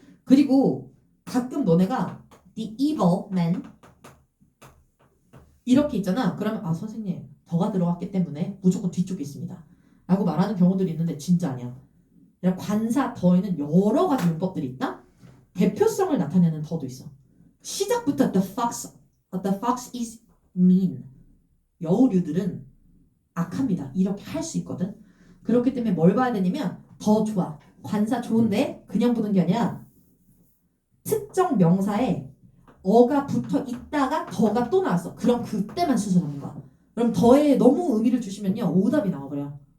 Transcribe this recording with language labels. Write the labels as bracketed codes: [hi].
[ko] 그리고 가끔 너네가 [en] the evil man [ko] 이렇게 있잖아. 그러면 아 선생님 더가 들어갔기 때문에 무조건 뒤쪽에 있습니다. 라고 말하는 경우들이 있는데 진짜 아니야. 그냥 관사 더에는 여러 가지 문법들이 있다. 대표성을 나타내는 더도 있어. 시작부터 [en] the fox is mean. [ko] 여우류들은 악합니다. 이렇게 할 수 있거든. 그렇기 때문에 뭘 봐야 되냐면 더 좋아. 관사 좋은데 그냥 보는 게 아니라 특정 명사에 어가 붙어 있다가 더가 또 나왔어. 그럼 그때만 순서 잡는 거야. 그럼 더에 너무 의미를 주시면요 오답이 나와버려.